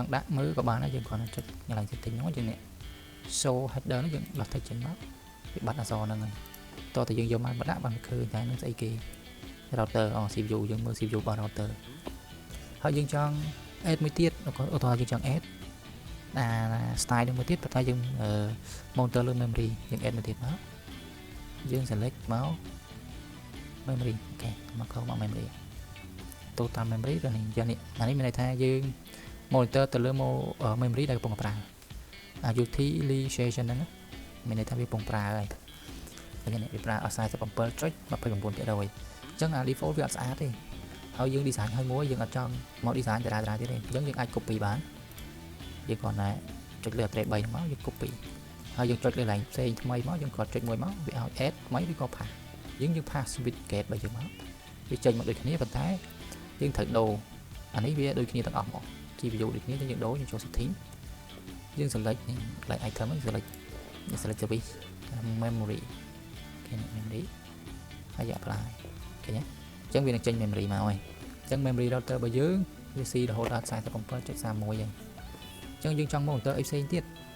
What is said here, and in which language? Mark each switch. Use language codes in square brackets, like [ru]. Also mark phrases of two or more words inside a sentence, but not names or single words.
[km] ង់ដាក់មើលក៏បានដែរយើងគ្រាន់តែចុចកន្លែង setting ហ្នឹងយើងនេះ [en] show header [km] ហ្នឹងយើងដោះ text ចេញមកវាបាត់អក្សរហ្នឹងហើយតោះតែយើងយកមកដាក់បានឃើញតែនឹងស្អីគេ [en] router CPU [km] យើងមើល CPU របស់ router ហើយយើងចង់ add មួយទៀតឧទាហរណ៍យើងចង់ add style នឹងមួយទៀត ប៉ុន្តែយើង monitor លើ memory យើង add មួយទៀតមកយើង select មក memory អូខេមកเข้าមក memory [en] total memory [km] ទៅនេះយ៉ាងនេះអានេះមានន័យថាយើង monitor ទៅលើ memory ដែលកំពុងប្រើutilization ហ្នឹងមានន័យថាវាកំ ពុងប្រើហើយនេះវាប្រើអស់ 47.29% អញ្ចឹងអា default វាអត់ស្អាតទេហើយយើង design ឲ្យមួយយើងអត់ចង់មក design តារាទៀតទេអញ្ចឹងយើងអាច copy បានយើងគ្រាន់តែចុចលើ address 3ហ្នឹងមកយើង copy ហើយយើងចុចលើ line ផ្សេងថ្មីមកយើងគាត់ចុចមួយមកវាឲ្យ add ថ្មីឬក៏ pass យើង pass [en] switch gate [km] របស់យើងមកវាចេញមកដូចគ្នាប៉ុន្តែយើងត្រូវដូរអានេះវាដូចគ្នាទាំងអស់មក GPU ដូចគ្នាយើងដូរយើងចូល setting យើង select នេះ [en] like item [km] ហ្នឹង [en] select service memory [km] គេ memory ហើយយើង apply ឃើញទេអញ្ចឹងវានឹងចេញ memory មកហើយអញ្ចឹង [en] memory router [km] របស់យើងវាស៊ីរហូតដល់ 47.31 ហើយអញ្ចឹងយើងចង់ monitor អីផ្សេងទៀត